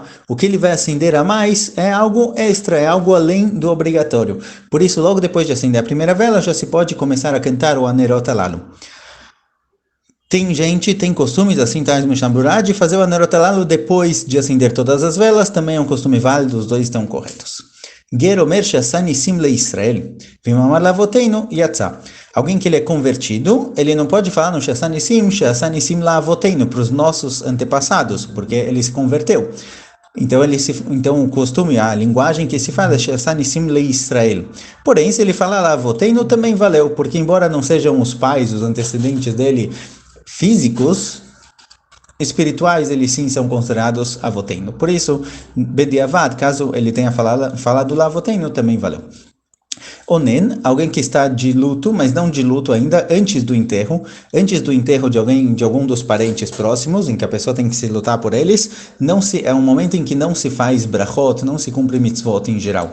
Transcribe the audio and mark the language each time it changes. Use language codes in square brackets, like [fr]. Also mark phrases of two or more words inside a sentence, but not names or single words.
[pt] O que ele vai acender a mais é algo extra, é algo além do obrigatório. Por isso, logo depois de acender a primeira vela, já se pode começar a cantar o [he] הנרות הללו. [pt] Tem costumes, assim, tais Mishnah de fazer o [he] הנרות הללו [pt] depois de acender todas as velas, também é um costume válido, os dois estão corretos. [he] גר אומר שעשה נסים לישראל, ואם אמר לאבותינו יצא. [pt] Alguém que ele é convertido, ele não pode falar no [he] שעשה נסים לאבותינו, [pt] para os nossos antepassados, porque ele se converteu. Então o costume, a linguagem que se fala é [he] שעשה נסים לישראל. [pt] Porém, se ele falar la'avoteinu, também valeu, porque embora não sejam os pais, os antecedentes dele físicos, espirituais, eles sim são considerados avoteinu. Por isso, bediavad, caso ele tenha falado lá avoteinu, também valeu. Onen, alguém que está de luto, mas não de luto ainda, antes do enterro de algum dos parentes próximos, em que a pessoa tem que se lutar por eles, é um momento em que não se faz brachot, não se cumpre mitzvot em geral.